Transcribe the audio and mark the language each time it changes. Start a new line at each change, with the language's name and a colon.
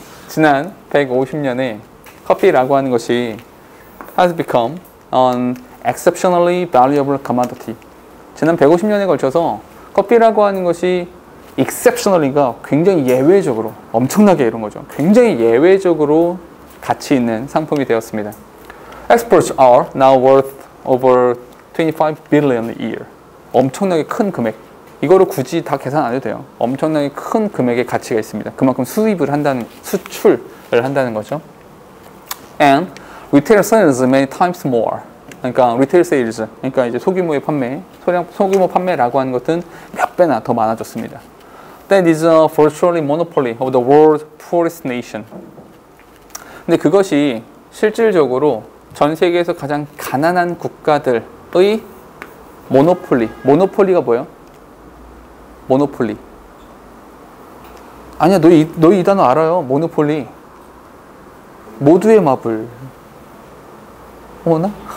Korean: 지난 150년에 커피라고 하는 것이
English: has become an exceptionally valuable commodity.
Korean: 지난 150년에 걸쳐서 커피라고 하는 것이 exceptionally가 굉장히 예외적으로, 엄청나게 이런 거죠. 굉장히 예외적으로 가치 있는 상품이 되었습니다.
English: Exports are now worth over 25 billion a year.
Korean: 엄청나게 큰 금액. 이거를 굳이 다 계산 안 해도 돼요. 엄청나게 큰 금액의 가치가 있습니다. 그만큼 수입을 한다는, 수출을 한다는 거죠.
English: And retail sales many times more.
Korean: 그러니까 retail sales, 그러니까 이제 소규모의 판매, 소규모 판매라고 하는 것은 몇 배나 더 많아졌습니다.
English: That is a virtually monopoly of the world's poorest nation.
Korean: 근데 그것이 실질적으로 전 세계에서 가장 가난한 국가들의 모노폴리가 뭐예요? 모노폴리. 아니야, 너 이 단어 알아요. 모노폴리. 모두의 마블. 어머나?